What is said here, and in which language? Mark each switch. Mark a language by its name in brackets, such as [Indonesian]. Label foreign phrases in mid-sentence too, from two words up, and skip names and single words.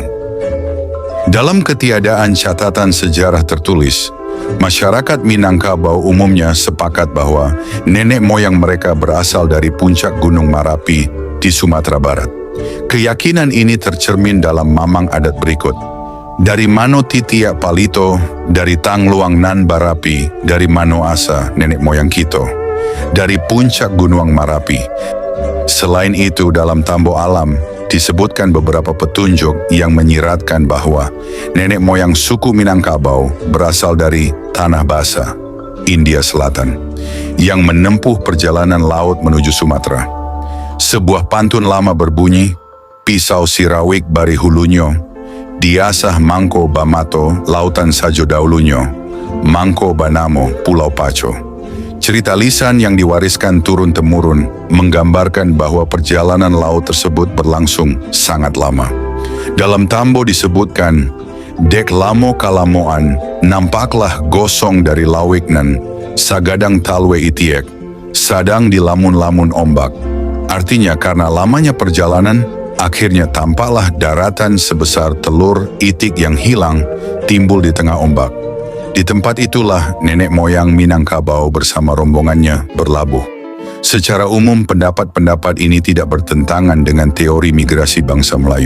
[Indonesian] Dalam ketiadaan catatan sejarah tertulis, masyarakat Minangkabau umumnya sepakat bahwa nenek moyang mereka berasal dari puncak Gunung Marapi di Sumatera Barat. Keyakinan ini tercermin dalam mamang adat berikut. [Minangkabau] Dari Mano Titiak Palito, dari Tangluang Nan Barapi, dari Mano Asa, nenek moyang Kito, dari puncak Gunung Marapi. [Indonesian] Selain itu, dalam Tambo Alam, disebutkan beberapa petunjuk yang menyiratkan bahwa nenek moyang suku Minangkabau berasal dari Tanah Basa, India Selatan, yang menempuh perjalanan laut menuju Sumatera. Sebuah pantun lama berbunyi, [Minangkabau] pisau sirawik bari hulunyo, diasah mangko bamato lautan sajo daulunyo, mangko banamo pulau paco. [Indonesian] Cerita lisan yang diwariskan turun-temurun menggambarkan bahwa perjalanan laut tersebut berlangsung sangat lama. Dalam Tambo disebutkan, [Minangkabau] dek lamo kalamoan, nampaklah gosong dari lawiknan, sagadang talwe itiek, sadang di lamun-lamun ombak. [Indonesian] Artinya karena lamanya perjalanan, akhirnya tampaklah daratan sebesar telur itik yang hilang timbul di tengah ombak. Di tempat itulah nenek moyang Minangkabau bersama rombongannya berlabuh. Secara umum pendapat-pendapat ini tidak bertentangan dengan teori migrasi bangsa Melayu.